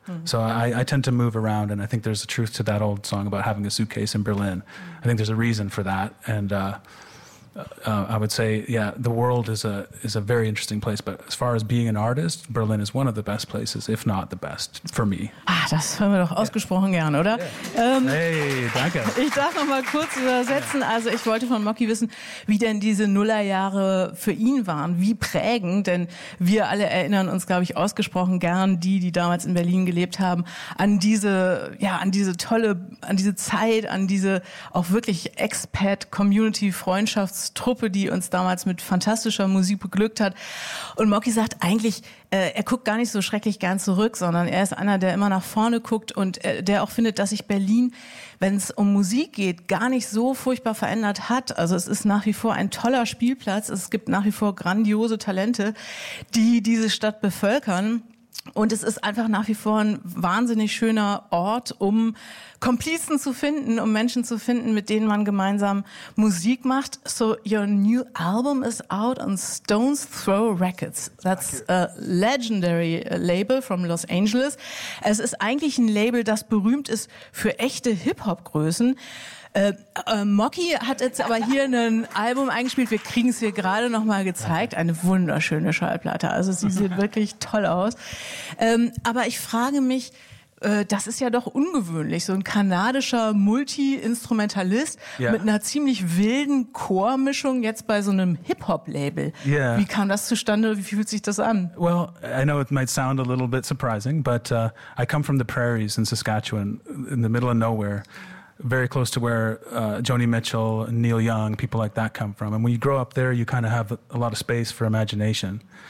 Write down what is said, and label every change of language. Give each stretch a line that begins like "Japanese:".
English: Mm-hmm. So I tend to move around, and I think there's a truth to that old song about having a suitcase in Berlin. Mm-hmm. I think there's a reason for that. And I would say, yeah, the world is a very interesting place. But as far as being an artist, Berlin is one of the best places, if not the best, for me.
German: Ah, das hören wir doch ausgesprochen gern, oder? Yeah. Hey, danke. Ich darf noch mal kurz übersetzen. Yeah. Also ich wollte von Mocky wissen, wie denn diese Nullerjahre für ihn waren, wie prägend. Denn wir alle erinnern uns, glaube ich, ausgesprochen gern, die damals in Berlin gelebt haben, an diese Zeit, an diese auch wirklich Expat-Community-Freundschaft, Truppe, die uns damals mit fantastischer Musik beglückt hat. Und Mocky sagt eigentlich, er guckt gar nicht so schrecklich gern zurück, sondern er ist einer, der immer nach vorne guckt und der auch findet, dass sich Berlin, wenn es um Musik geht, gar nicht so furchtbar verändert hat. Also es ist nach wie vor ein toller Spielplatz. Es gibt nach wie vor grandiose Talente, die diese Stadt bevölkern. Und es ist einfach nach wie vor ein wahnsinnig schöner Ort, um Komplizen zu finden, um Menschen zu finden, mit denen man gemeinsam Musik macht.
English: So your new album is out on Stone's Throw Records. That's a legendary label from Los Angeles.
German: Es ist eigentlich ein Label, das berühmt ist für echte Hip-Hop-Größen. Mocky hat jetzt aber hier ein Album eingespielt. Wir kriegen es hier gerade noch mal gezeigt. Eine wunderschöne Schallplatte. Also sie sieht wirklich toll aus. Aber ich frage mich, das ist ja doch ungewöhnlich. So ein kanadischer Multi-Instrumentalist mit einer ziemlich wilden Chormischung jetzt bei so einem Hip-Hop-Label. Yeah. Wie kam das zustande? Wie fühlt sich das an?
English: Well, I know it might sound a little bit surprising, but I come from the prairies in Saskatchewan, in the middle of nowhere. Very close to where Joni Mitchell, Neil Young, people like that come from. And when you grow up there, you kind of have a lot of space for imagination.